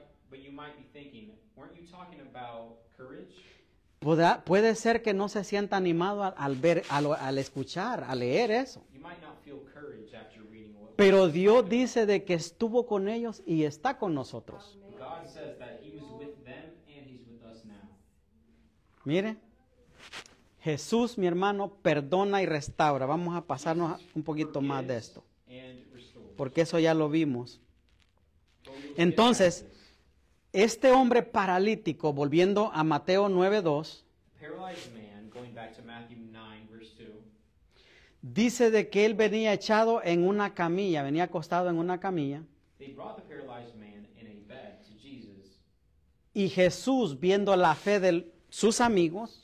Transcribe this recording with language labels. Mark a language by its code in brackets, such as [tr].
[en] But you might be thinking, weren't you talking about courage? [es] Puede ser que no se sienta animado al escuchar, a leer eso. [en] You might not feel courage after reading what [es] Pero Dios dice de que estuvo con ellos y está con nosotros. [en] God says that He was with them and He's with us now. [es] Mire, Jesús, mi hermano, perdona y restaura. Vamos a pasarnos un poquito más de esto, [en] And restore. [es] porque eso ya lo vimos. [en] But we will get [es] Entonces, [en] back to this. [es] este hombre paralítico, volviendo a Mateo 9:2, [en] The paralyzed man, going back to Matthew 9, verse 2, [es] dice de que él venía echado en una camilla, venía acostado en una camilla, [en] they brought the paralyzed man in a bed to Jesus. [es] y Jesús, viendo la fe de sus amigos,